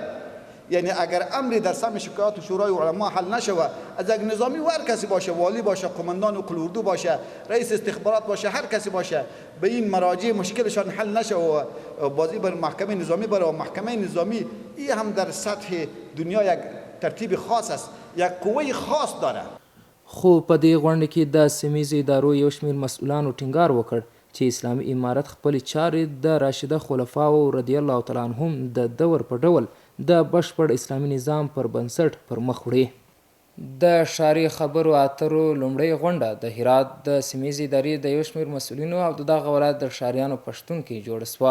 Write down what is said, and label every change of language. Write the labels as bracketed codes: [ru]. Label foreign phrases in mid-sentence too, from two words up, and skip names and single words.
[fa] یعنی اگر امری در سم شکایات و شورای علما حل نشوه، از یک نظامی و هر کسی باشه، والی باشه، قماندان و قلوردو باشه، رئیس استخبارات باشه، هر کسی باشه، به این مراجع مشکلشان حل نشوه و بازی بر محکمه نظامی بره. و محکمه نظامی این هم در سطح دنیا یک ترتیب خاص است، یک قوه خاص داره. [ps] خو په دې غونډه کې د سیمهیزو ادارو یو شمېر مسؤلانو ټینګار وکړ چې اسلامي امارت خپلې چارې د راشده خلفاو [ar] رضی الله تعالی عنهم [ps] د دور په ډول د بشپړ اسلامي نظام پر بنسټ پر مخ وړي. د ښاري خبرو اترو لومړۍ غونډه د هرات د سیمهیزې ادارې د یو شمېر مسؤلینو او د دغه ولایت د ښاریانو په شتون کې جوړه سوه.